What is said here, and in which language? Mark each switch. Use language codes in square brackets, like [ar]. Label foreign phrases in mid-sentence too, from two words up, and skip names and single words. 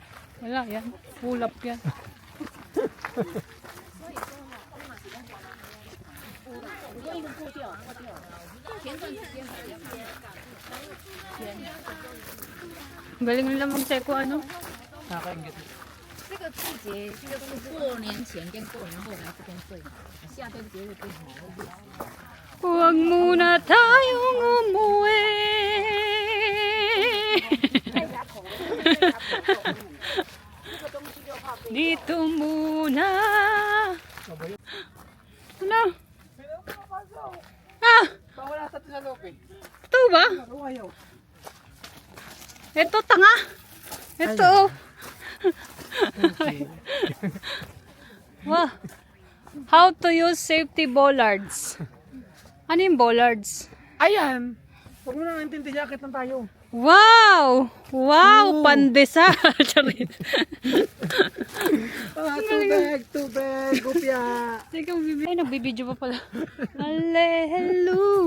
[tl] Wala yan. Ulap yan. Galing nila mag-seko ano? Nakakaingit. [zh] 这个季节就是过年前跟过年后来这边最好，夏天节日最好的。 [tl] Huwag muna tayong umuwi. Dito muna. Ano? Ah! Wala sa tinalop eh. Ito ba? Ayaw. Ito tanga. Ito. Wow. [en] How to use safety bollards. [tl] Ano yung bollards? Ayan! Huwag mo nang intindi, jacket lang tayo. Wow! Wow! Ooh. Pandesal! Charit. Tubig, gupya. Teka, ay, nagbibideo pa pala. Alelu!